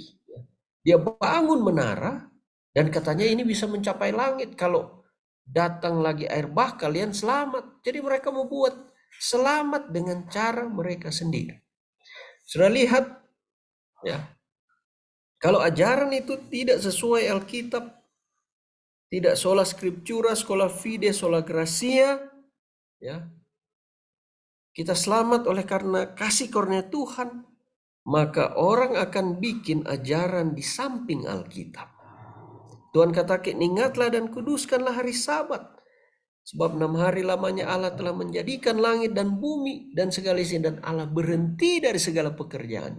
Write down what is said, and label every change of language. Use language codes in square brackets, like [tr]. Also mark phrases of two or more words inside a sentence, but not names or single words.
[id] Dia bangun menara dan katanya ini bisa mencapai langit. Kalau datang lagi air bah kalian selamat. Jadi mereka mau buat selamat dengan cara mereka sendiri. Sudah lihat, ya, kalau ajaran itu tidak sesuai Alkitab, tidak [la] sola scriptura, sola fide, sola gracia, [id] ya, kita selamat oleh karena kasih karunia Tuhan, maka orang akan bikin ajaran di samping Alkitab. Tuhan katakan, ingatlah dan kuduskanlah hari Sabat. Sebab 6 hari lamanya Allah telah menjadikan langit dan bumi dan segala isinya, dan Allah berhenti dari segala pekerjaannya.